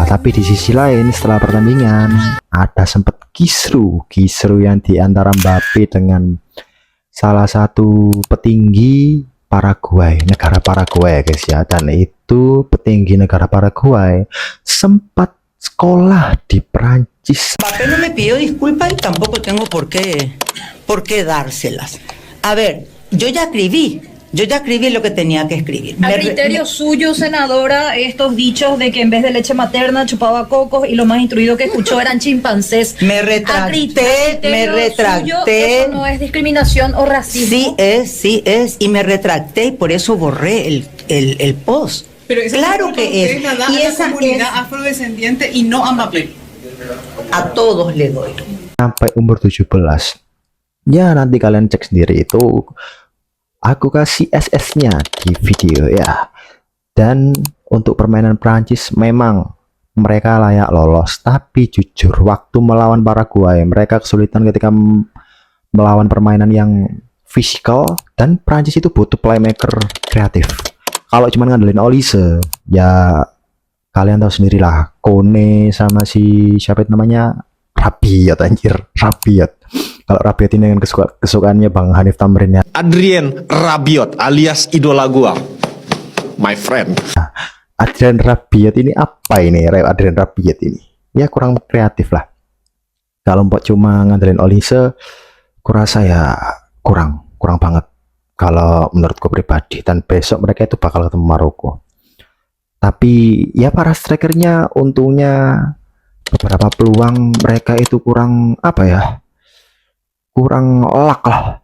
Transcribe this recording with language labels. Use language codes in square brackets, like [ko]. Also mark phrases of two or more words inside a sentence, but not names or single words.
[id] Tapi di sisi lain setelah pertandingan ada sempat kisru yang diantara Mbappe dengan salah satu petinggi Paraguay, negara Paraguay guys ya. Dan itu petinggi negara Paraguay sempat sekolah di Prancis. [es] Mbappé no me pidió disculpas y tampoco tengo por qué dárselas. A ver, yo ya escribí lo que tenía que escribir. A criterio suyo, senadora, estos dichos de que en vez de leche materna chupaba cocos y lo más instruido que escuchó eran chimpancés. Me retracté. Suyo, eso no es discriminación o racismo. Sí es, y me retracté y por eso borré el post. Pero esa claro que es. Y esa comunidad afrodescendiente y no a Mbappé. A todos le doy. [id] Sampai umur 17. Ya nanti kalian cek sendiri, itu aku kasih SS-nya di video ya. Dan untuk permainan Prancis memang mereka layak lolos, tapi jujur waktu melawan Paraguay mereka kesulitan ketika melawan permainan yang fisikal. Dan Prancis itu butuh playmaker kreatif. Kalau cuma ngandelin Olise, ya kalian tahu sendirilah, Kone sama si siapa itu namanya, Rabiot anjir, Rabiot. Kalau Rabiot ini dengan kesukaannya Bang Hanif Tamrin ya, Adrien Rabiot alias idola gua, [en] my friend. [id] Adrien Rabiot ini apa ini? Adrien Rabiot ini ya kurang kreatif lah. Kalau mbok cuma ngandelin Olise, kurasa ya kurang banget kalau menurutku pribadi. Dan besok mereka itu bakal ketemu Maroko. Tapi ya para strikernya untungnya beberapa peluang mereka itu kurang kurang elak lah.